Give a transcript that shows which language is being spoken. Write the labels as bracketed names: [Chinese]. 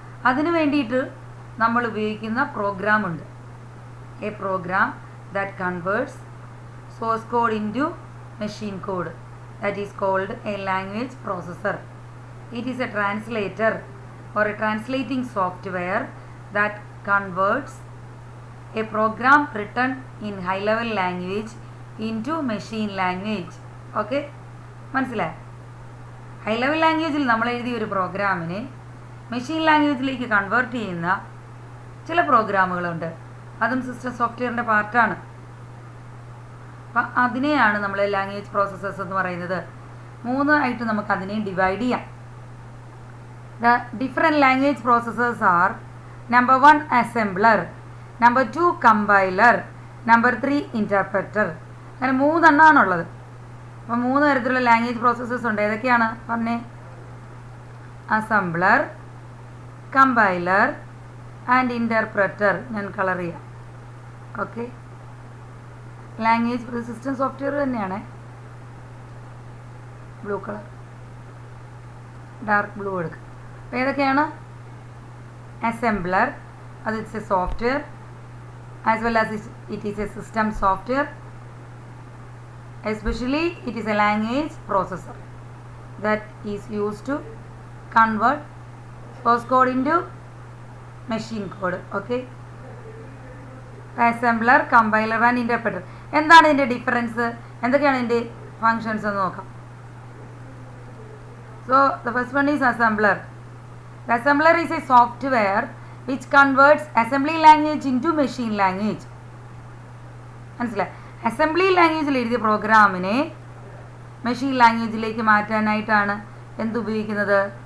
[Malayalam] അതിന് വേണ്ടിയിട്ട് നമ്മൾ ഉപയോഗിക്കുന്ന പ്രോഗ്രാമുണ്ട്. [English] A program that converts source code into machine code, that is called a language processor. It is a translator or a translating software that converts a program written in high level language into machine language. [Malayalam] Okay, മനസ്സിലായി? High level ലാംഗ്വേജിൽ നമ്മൾ എഴുതിയ ഒരു പ്രോഗ്രാമിനെ machine ലാംഗ്വേജിലേക്ക് convert ചെയ്യുന്ന ചില പ്രോഗ്രാമുകളുണ്ട്. അതും system സോഫ്റ്റ്വെയറിൻ്റെ പാർട്ടാണ്. അപ്പം അതിനെയാണ് നമ്മൾ ലാംഗ്വേജ് പ്രോസസ്സേഴ്സ് എന്ന് പറയുന്നത്. 3 ആയിട്ട് നമുക്ക് അതിനെ ഡിവൈഡ് ചെയ്യാം. [English] The different language processors are: number 1 assembler, number 2 compiler, number 3 interpreter. [Malayalam] അങ്ങനെ 3 എണ്ണമാണുള്ളത്. അപ്പോൾ 3 തരത്തിലുള്ള ലാംഗ്വേജ് പ്രോസസ്സേഴ്സ് ഉണ്ട്. ഏതൊക്കെയാണ് പറഞ്ഞേ? Assembler, compiler and interpreter. ഞാൻ കളർ ചെയ്യാം. ഓക്കെ, ലാംഗ്വേജ് സിസ്റ്റം സോഫ്റ്റ്വെയർ തന്നെയാണ്. ബ്ലൂ കളർ, ഡാർക്ക് ബ്ലൂ എടുക്കുക. അപ്പോൾ ഏതൊക്കെയാണ്? [English] Assembler, അത് it's a software as well as it is a system software. Especially it is a language processor that is used to convert source code into machine code. Okay, assembler, compiler and interpreter. [Malayalam] എന്താണ് ഇതിൻ്റെ difference? എന്തൊക്കെയാണ് ഇതിൻ്റെ functions എന്ന് നോക്കാം. [English] So the first one is assembler. The assembler is a software which converts assembly language into machine language. [Malayalam] മനസ്സിലായി? Assembly ലാംഗ്വേജിൽ എഴുതിയ പ്രോഗ്രാമിനെ മെഷീൻ ലാംഗ്വേജിലേക്ക് മാറ്റാനായിട്ടാണ് എന്തുപയോഗിക്കുന്നത്?